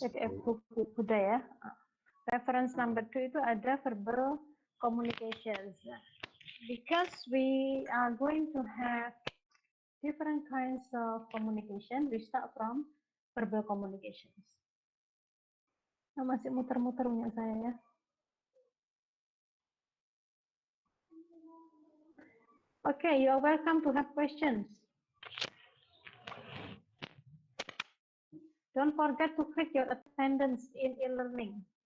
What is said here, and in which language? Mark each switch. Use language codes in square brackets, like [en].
[id] PDF buku budaya. Reference number 2 itu ada verbal communications. [en] Because we are going to have different kinds of communication, we start from verbal communications. [id] Nah, masih muter-muter punya saya ya. [en] Okay, you are welcome to have questions. Don't forget to click your attendance in e-learning.